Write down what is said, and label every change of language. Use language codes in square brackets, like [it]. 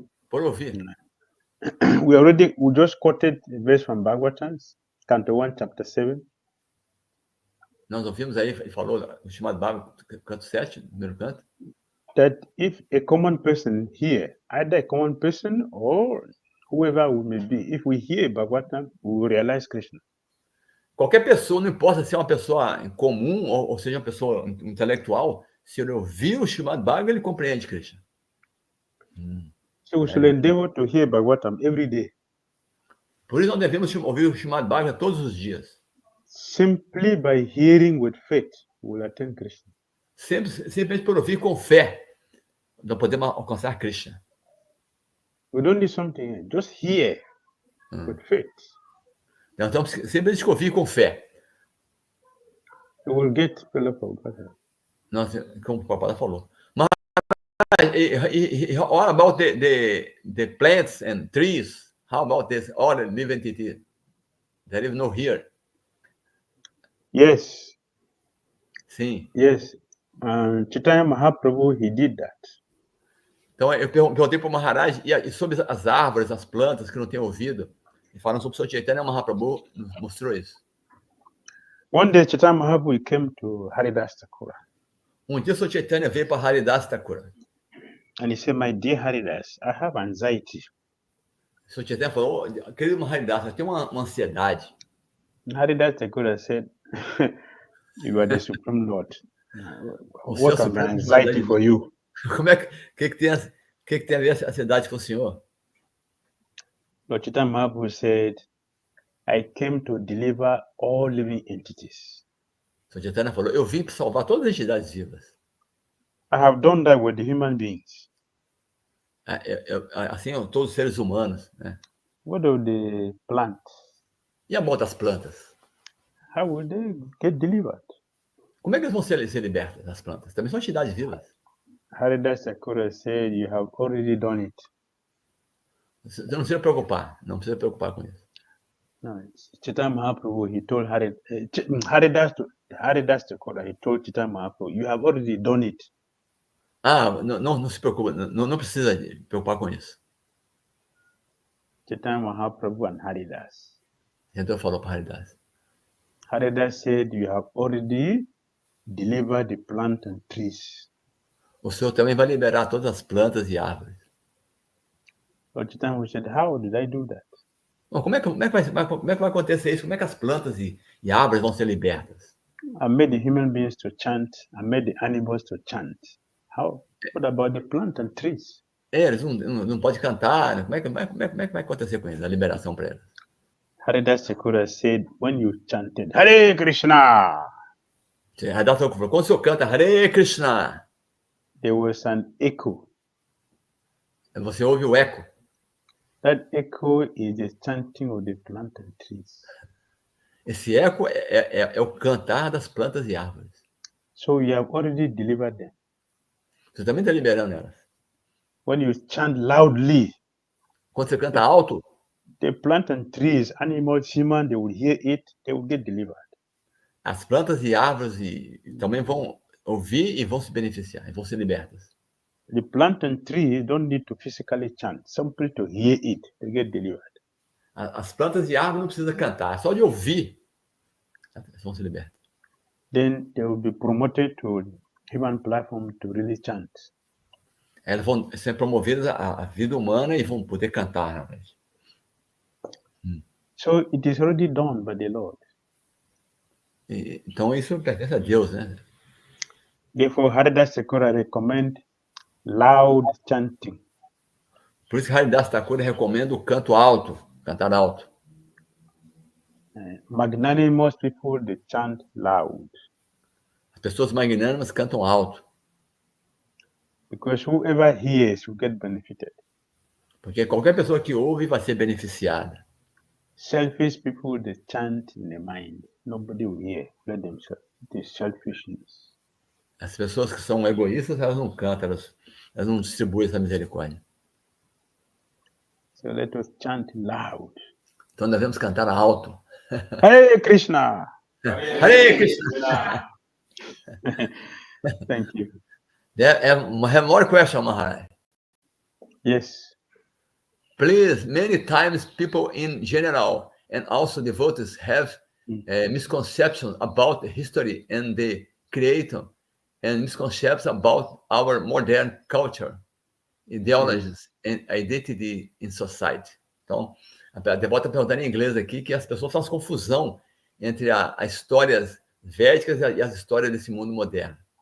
[pt] Por ouvir. [en] We just quoted a verse from Bhagavatam, Canto 1, Chapter 7. [pt] Nós ouvimos aí, ele falou no chamado Bhagavatam, canto 7, primeiro canto. [en] That if a common person here, either a common person or whoever we may be, if we hear Bhagavatam, we will realize Krishna. [pt] Qualquer pessoa, não importa se é uma pessoa comum ou seja uma pessoa intelectual, se ele ouvir o Srimad Bhagavatam, ele compreende Krishna. [en] So we should endeavor to hear Bhagavatam every day. [pt] Por isso nós devemos ouvir o Srimad Bhagavatam todos os dias. [en] Simply by hearing with faith, we will attain Krishna. [pt] Simplesmente por ouvir com fé, nós podemos alcançar Krishna. [en] We don't need something, just hear with faith. [pt] Então, simplesmente ouvir com fé. [en] We will get fellowship of Godhead. [pt] Como o papai falou. [en] Mas, all about the plants and trees, how about this all living entity? There is no here. Yes. [pt] Sim. [en] Yes. Chaitanya Mahaprabhu, he did that. [pt] Então, eu perguntei para o Maharaj e sobre as árvores, as plantas que não têm ouvido. E falando sobre o Sr. Chaitanya Mahaprabhu, mostrou isso. [en] One day, Chaitanya Mahaprabhu came to Haridas Thakura. [pt] Dia, o Sr. Chaitanya veio para Haridas Thakura. [en] And he said, my dear Haridas, I have anxiety. [pt] O Sr. Chaitanya falou, querido Maharaj, eu tenho uma ansiedade. [en] Haridas Thakur said, you are the Supreme Lord. [pt] O [en] What can be [pt] Supremo [en] anxiety for you? [pt] Como é que tem a ver a ansiedade com o senhor? [en] Lord Chaitanya Mahaprabhu said, I came to deliver all living entities. [pt] O Sr. Chaitanya falou, eu vim para salvar todas as entidades vivas. [en] I have done that with the human beings. [pt] Assim, todos os seres humanos, né? [en] What of the plants? [pt] E a mão das plantas? [en] How will they get delivered? [pt] Como é que eles vão ser libertas, as plantas? Também são entidades vivas. [en] Haridas Thakur said, you have already done it. [pt] Você não precisa preocupar, não precisa preocupar com isso. [en] No, Chaitanya Mahaprabhu, he told Haridas Thakur, he told Chaitanya Mahaprabhu, you have already done it. [pt] Não se preocupa, não precisa preocupar com isso. [en] Chaitanya Mahaprabhu and Haridas. [pt] Então falou para Haridas. [en] Haridas said, you have already delivered the plant and trees. [pt] O senhor também vai liberar todas as plantas e árvores. [en] Lord Chaitanya said, how did I do that? [pt] Bom, como é que vai acontecer isso? Como é que as plantas e árvores vão ser libertas? [en] I made the human beings to chant. I made the animals to chant. How? What about the plant and trees? [pt] Eles não podem cantar. Né? Como é que vai acontecer com eles, a liberação para eles? [en] Haridas Thakur said, when you chanted, Hare Krishna, [pt] Haridas Thakur falou, quando o senhor canta Hare Krishna, [en] there was an echo. [pt] Você ouve o eco. [en] That echo is the chanting of the plant and trees. [pt] Esse eco é o cantar das plantas e árvores. [en] So you have already delivered them. [pt] Você também está liberando elas. [en] When you chant loudly, [pt] quando você canta alto, [en] the plant and trees, animals, humans, they will hear it, they will get delivered. [pt] As plantas e árvores também vão ouvir e vão se beneficiar, e vão ser libertas. [en] The plant and tree don't need to physically chant, simply to hear it, they get delivered. [pt] As plantas e árvores não precisam cantar, só de ouvir, elas vão ser libertas. [en] Then they will be promoted to human platform to really chant. [pt] Elas vão ser promovidas à vida humana e vão poder cantar, realmente. [en] So it is already done by the Lord. [pt] Então isso pertence a Deus, né? [en] Therefore, Haridas Thakur recommend loud chanting. [pt] Por isso que Haridas Thakur recomenda o canto alto, cantar alto. [en] Magnanimous people, they chant loud. [pt] As pessoas magnânimas cantam alto. [en] Because whoever hears will get benefited. [pt] Porque qualquer pessoa que ouve vai ser beneficiada. [en] Selfish people, they chant in the mind. Nobody will hear. Let themselves. It is selfishness. [pt] As pessoas que são egoístas, elas não cantam, elas não distribuem essa misericórdia. [en] So let us chant loud. [pt] Então devemos cantar alto. Hare Krishna! Hare Krishna! [en] Thank you. I have more question, Maharaj. Yes. Please, many times people in general and also devotees have misconceptions about the history and the creator and misconceptions about our modern culture, ideologies and identity in society. [pt] Então, a devota perguntando em inglês aqui que as pessoas fazem confusão entre as histórias védicas e as histórias desse mundo moderno.